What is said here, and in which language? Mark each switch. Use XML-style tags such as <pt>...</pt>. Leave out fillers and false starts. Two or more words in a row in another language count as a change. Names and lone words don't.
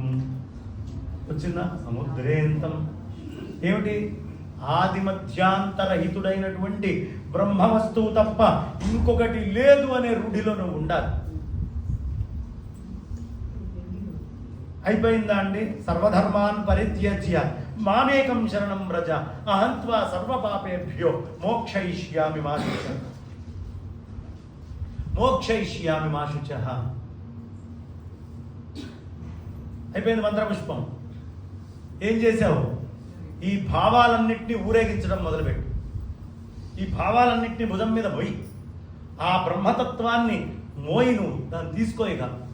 <te>వచ్చిందా? సముద్రేంతం. ఏమిటి? ఆది మధ్యాంతరహితుడైనటువంటి బ్రహ్మ వస్తువు తప్ప ఇంకొకటి లేదు అనే రూఢిలో నువ్వు ఉండాలి. అయిపోయిందా అండి?</te> <sa>సర్వధర్మాన్ పరిత్యజ్య మామేకం శరణం వ్రజ అహంత్వా సర్వపాపేభ్యో మోక్షయిష్యామి మా శుచః. మోక్షయిష్యామి మా శుచః.</sa> <te>అయిపోయింది మంత్రపుష్పం. ఏం చేశావు? ఈ భావాలన్నింటినీ ఊరేగించడం మొదలుపెట్టు. ఈ భావాలన్నింటినీ భుజం మీద పోయి ఆ బ్రహ్మతత్వాన్ని మోయిను దాన్ని తీసుకోయిగా.</te>